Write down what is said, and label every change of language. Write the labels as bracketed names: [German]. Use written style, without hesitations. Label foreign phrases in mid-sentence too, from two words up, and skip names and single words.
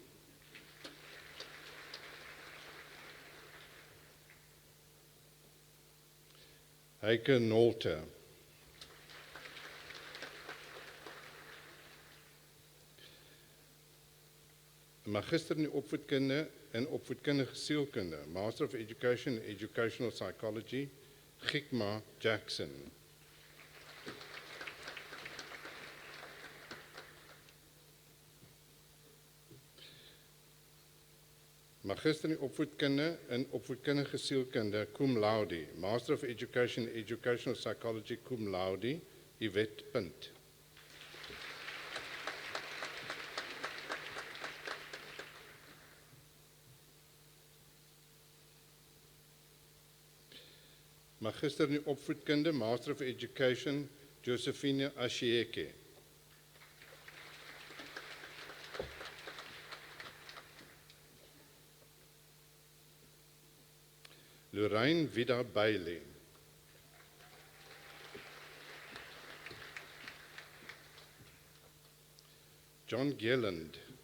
[Afrikaans] Heike Nolte. Magister in opvoedkunde en opvoedkundige sielkunde, [English] Master of Education and Educational Psychology, Gikma Jackson. [Afrikaans] Magister in opvoedkunde en opvoedkundige sielkunde, [Latin] cum laude, [English] Master of Education and Educational Psychology, [Latin] cum laude, Yvette Punt. [Afrikaans] Magister in opvoedkunde, [English] Master of Education, Josephine Ashieke. Lorraine Vida Bailey. John Gilland.